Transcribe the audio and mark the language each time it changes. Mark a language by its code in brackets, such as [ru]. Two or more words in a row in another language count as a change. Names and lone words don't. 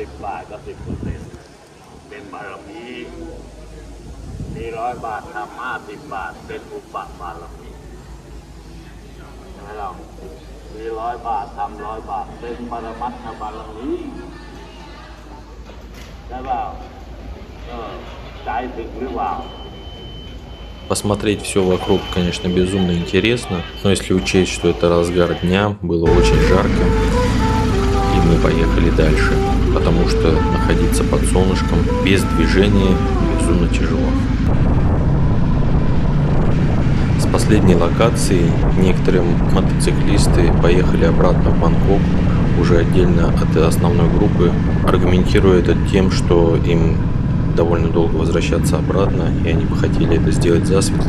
[th] 10 บาทก็10%เป็นบารมีมี100 บาททำ50 บาทเป็นอุปบารมีใช่ไหมเรามี100 บาททำ100 บาทเป็นปรมัตถบารมีใช่เปล่าใจถึงหรือเปล่า [ru] Посмотреть все вокруг, конечно, безумно интересно, но если учесть, что это разгар дня, было очень жарко, и мы поехали дальше, потому что находиться под солнышком без движения безумно тяжело. С последней локации некоторые мотоциклисты поехали обратно в Бангкок, уже отдельно от основной группы, аргументируя это тем, что им довольно долго возвращаться обратно, и они бы хотели это сделать засветло.